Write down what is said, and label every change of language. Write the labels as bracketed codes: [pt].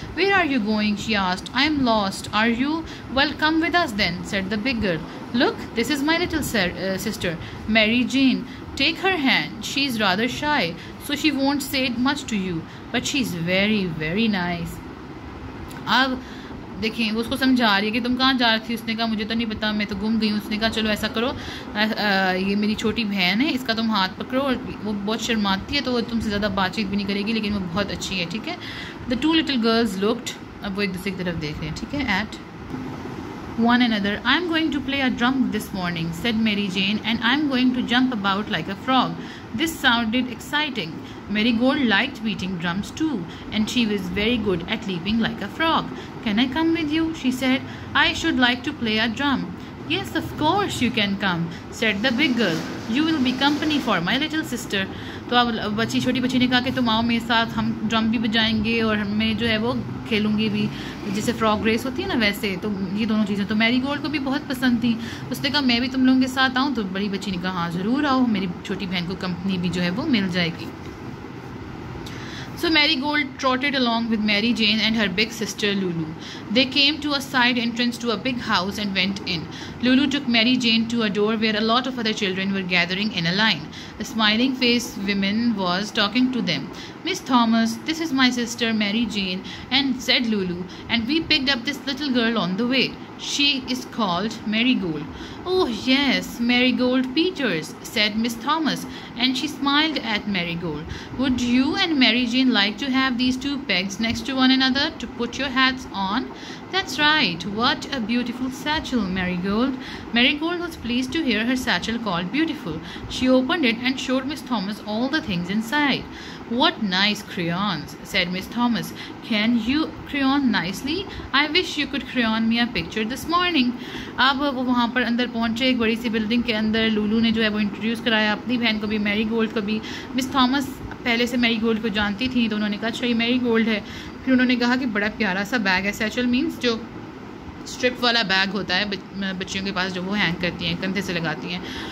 [en] "Where are you going?" she asked. "I am lost. Are you? Well, come with us then," said the big girl. "Look, this is my little sister, Mary Jane. Take her hand. She is rather shy, so she won't say much to you, but she is very, very nice." [hi] अब देखिए वो उसको समझा रही है कि तुम कहाँ जा रही थी। उसने कहा, "मुझे तो नहीं पता, मैं तो गुम गई हूँ." उसने कहा, "चलो ऐसा करो, ये मेरी छोटी बहन है, इसका तुम हाथ पकड़ो, और वो बहुत शर्माती है तो वो तुमसे ज़्यादा बातचीत भी नहीं करेगी, लेकिन वो बहुत अच्छी है, ठीक है." [en] the two little girls looked, [hi] अब वो एक दूसरे की तरफ देख रहे हैं, ठीक है, [en] At one another. "I'm going to play a drum this morning," said Mary Jane, "and I'm going to jump about like a frog." This sounded exciting. Marigold liked beating drums too, and she was very good at leaping like a frog. "Can I come with you?" she said. "I should like to play a drum." "Yes, of course you can come," said the big girl. "You will be company for my little sister." [hi] तो अब छोटी बच्ची ने कहा कि तुम आओ मेरे साथ, हम ड्रम भी बजाएंगे और मैं जो है वो खेलूँगी भी, जैसे फ्रॉग रेस होती है ना वैसे। तो ये दोनों चीज़ें तो मैरीगोल्ड को भी बहुत पसंद थी। उसने कहा, "मैं भी तुम लोगों के साथ आऊँ?" तो बड़ी बच्ची ने कहा, "हाँ ज़रूर आओ, मेरी छोटी बहन को कंपनी भी जो है वो मिल जाएगी." [en] So Marigold trotted along with Mary Jane and her big sister Lulu. They came to a side entrance to a big house and went in. Lulu took Mary Jane to a door where a lot of other children were gathering in a line. A smiling-faced woman was talking to them. "Miss Thomas, this is my sister Mary Jane," and said Lulu, "and we picked up this little girl on the way. She is called Marigold." "Oh yes, Marigold Peters," said Miss Thomas, and she smiled at Marigold. "Would you and Mary Jane like to have these two pegs next to one another to put your hats on?" "That's right. What a beautiful satchel, Marigold." Marigold was pleased to hear her satchel called beautiful. She opened it and showed Miss Thomas all the things inside. "What nice crayons," said Miss Thomas. "Can you crayon nicely? I wish you could crayon me a picture this morning." [hi] अब वो वहाँ पर अंदर पहुँचे, एक बड़ी सी building के अंदर। लूलू ने जो है वो इंट्रोड्यूस कराया अपनी बहन को भी, मैरीगोल्ड को भी। मिस थॉमस पहले से मैरीगोल्ड को जानती थी, तो उन्होंने कहा, "अच्छा ये मैरीगोल्ड है।" फिर उन्होंने कहा कि बड़ा प्यारा सा बैग है। सैचल मीन्स जो स्ट्रिप वाला बैग होता है बच्चियों के पास, जो वो हैंग करती हैं, कंधे से लगाती हैं।